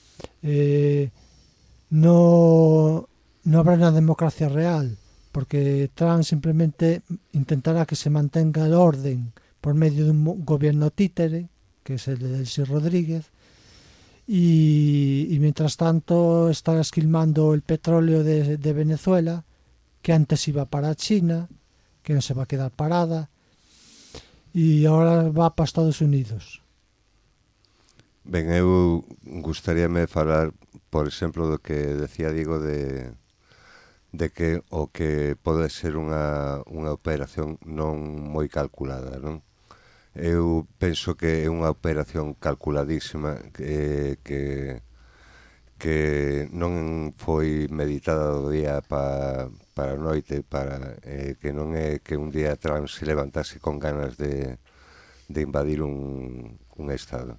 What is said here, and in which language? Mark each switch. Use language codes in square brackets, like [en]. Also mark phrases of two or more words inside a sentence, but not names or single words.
[es] No habrá una democracia real, porque Trump simplemente intentará que se mantenga el orden por medio de un gobierno títere, que es el de Delcy Rodríguez, y mientras tanto está esquilmando el petróleo de Venezuela, que antes iba para China, que no se va a quedar parada, e ahora va para Estados Unidos. [gl] Ben, eu gustaríame falar, por exemplo, do que decía Diego de que o que pode ser unha operación non moi calculada, non? Eu penso que é unha operación calculadísima que non foi meditada do día para a noite, que non é que un día Trump se levantase con ganas de invadir un estado.